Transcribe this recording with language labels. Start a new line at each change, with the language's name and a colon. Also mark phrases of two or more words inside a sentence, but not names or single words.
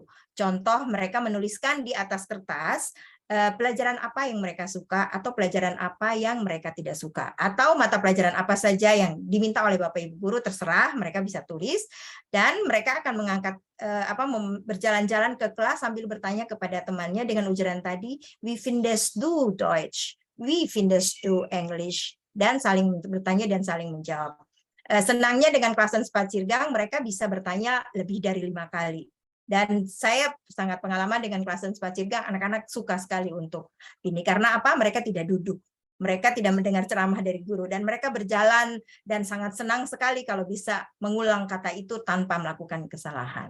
Indonesian: Contoh, mereka menuliskan di atas kertas pelajaran apa yang mereka suka atau pelajaran apa yang mereka tidak suka, atau mata pelajaran apa saja yang diminta oleh Bapak Ibu guru, terserah, mereka bisa tulis, dan mereka akan mengangkat berjalan-jalan ke kelas sambil bertanya kepada temannya dengan ujaran tadi,
German: wie findest du Deutsch, wie findest du English,
Indonesian: dan saling bertanya dan saling menjawab. Senangnya dengan
German: Klassen Spaziergang
Indonesian: mereka bisa bertanya lebih dari 5 kali. Dan saya sangat pengalaman dengan
German: Klassen Spaziergang,
Indonesian: anak-anak suka sekali untuk ini. Karena apa? Mereka tidak duduk. Mereka tidak mendengar ceramah dari guru. Dan mereka berjalan dan sangat senang sekali kalau bisa mengulang kata itu tanpa melakukan kesalahan.